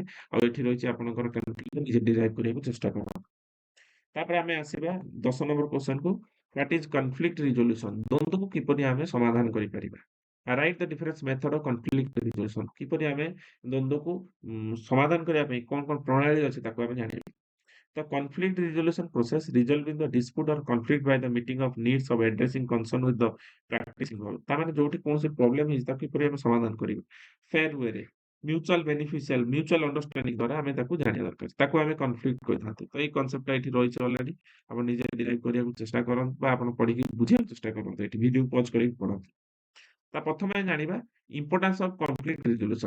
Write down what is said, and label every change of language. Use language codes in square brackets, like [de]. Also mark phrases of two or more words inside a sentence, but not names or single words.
[or] ଆଉ ଏଠି ରହିଛି ଆପଣଙ୍କର ନିଜେ ଡିରାଇଭ୍ କରିବାକୁ ଚେଷ୍ଟା କରନ୍ତୁ। ତାପରେ ଆମେ ଆସିବା 10 ନମ୍ବର କ୍ୱେଶ୍ଚନକୁ। [en] What is conflict resolution? [or] ଦ୍ୱନ୍ଦ୍ୱକୁ କିପରି ଆମେ ସମାଧାନ କରିପାରିବା? [en] Write the difference method of conflict resolution. [or] କିପରି ଆମେ ଦ୍ୱନ୍ଦ୍ୱକୁ ସମାଧାନ କରିବା ପାଇଁ କଣ କଣ ପ୍ରଣାଳୀ ଅଛି ତାକୁ ଆମେ ଜାଣିବା। [en] The conflict resolution process resolving the dispute or conflict by the meeting of needs of addressing concern with the practice involved। [or] ତା ମାନେ ଯୋଉଠି କୌଣସି ପ୍ରୋବ୍ଲେମ ହେଇଛି ତାକୁ କିପରି ଆମେ ସମାଧାନ କରିବୁ ଫେୟାର ୱେରେ, [en] mutual understanding [or] ଦ୍ୱାରା ଆମେ ତାକୁ ଜାଣିବା ଦରକାର। ତାକୁ ଆମେ କନଫ୍ଲିକ୍ଟ କହିଥାନ୍ତି। ତ ଏଇ କନସେପ୍ଟଟା ଏଠି ରହିଛି ଅଲରେଡି। ଆପଣ ନିଜେ ଡିରାଇଭ୍ କରିବାକୁ ଚେଷ୍ଟା କରନ୍ତୁ ବା ଆପଣ ପଢିକି ବୁଝିବାକୁ ଚେଷ୍ଟା କରନ୍ତୁ। ଏଠି [en] video pause [or] କରିକି ପଢନ୍ତୁ। ତା ପ୍ରଥମେ ଆମେ ଜାଣିବା [en] importance of conflict resolution.